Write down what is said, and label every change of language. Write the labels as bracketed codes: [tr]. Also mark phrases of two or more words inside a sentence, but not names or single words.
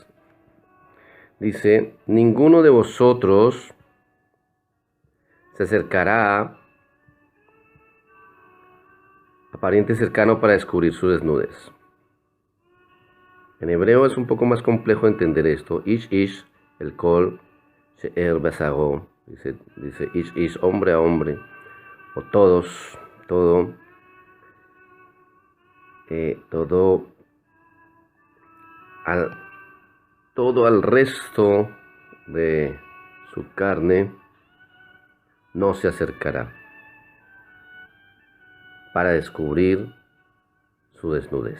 [es] Dice, ninguno de vosotros se acercará a pariente cercano para descubrir su desnudez. En hebreo es un poco más complejo entender esto. [he] איש, אל כל, שאר בשרו. [es] Dice ish, hombre a hombre. O todos, todo al resto de su carne no se acercará para descubrir su desnudez.